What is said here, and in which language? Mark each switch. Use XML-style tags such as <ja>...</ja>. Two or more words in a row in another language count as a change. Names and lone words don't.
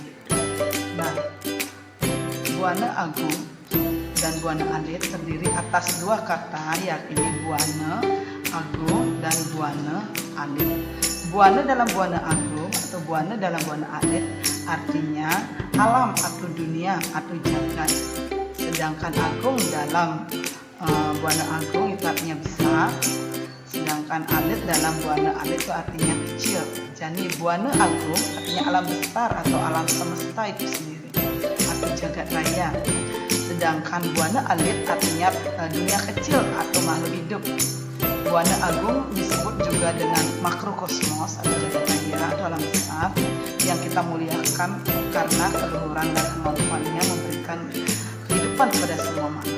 <id>Nah, Buana Agung dan Buana Alit terdiri atas 2 kata, yakni Buana Agung dan Buana Alit. Buana dalam Buana Agung agung atau buana dalam buana alit artinya alam atau dunia atau jagat. Sedangkan agung dalam buana agung itu artinya besar. Sedangkan alit dalam buana alit itu artinya kecil. Jadi buana agung artinya alam besar atau alam semesta itu sendiri atau jagat raya. Sedangkan buana alit artinya dunia kecil atau makhluk hidup. Buana agung disebut juga dengan makrokosmos atau jagat raya atau alam besar yang kita muliakan karena keluhuran dan kemampuannya memberikan kehidupan kepada semua makhluk.</id>